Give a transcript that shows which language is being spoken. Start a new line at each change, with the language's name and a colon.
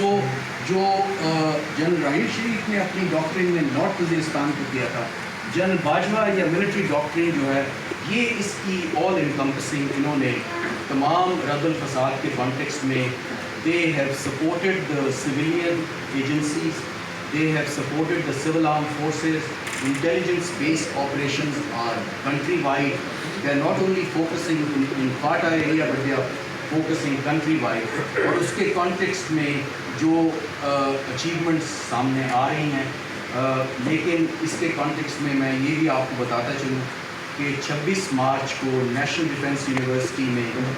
Urdu: سو جو جنرل راحیل شریف نے اپنی ڈاکٹرین میں نارتھ وزیرستان کو کیا تھا, جنرل باجوہ یا ملٹری ڈاکٹرین جو ہے یہ اس کی آل انکمپسنگ, انہوں نے تمام رد الفساد کے کانٹیکسٹ میں
English: they have supported the civilian agencies, they have supported the civil armed forces, intelligence based operations are countrywide. They are not only focusing in Fata area but they are focusing countrywide.
Urdu: اور اس کے context میں جو achievements سامنے آ رہی ہیں, لیکن اس کے context میں میں یہ بھی آپ کو بتاتا چلوں کہ 26 مارچ کو نیشنل ڈیفنس یونیورسٹی میں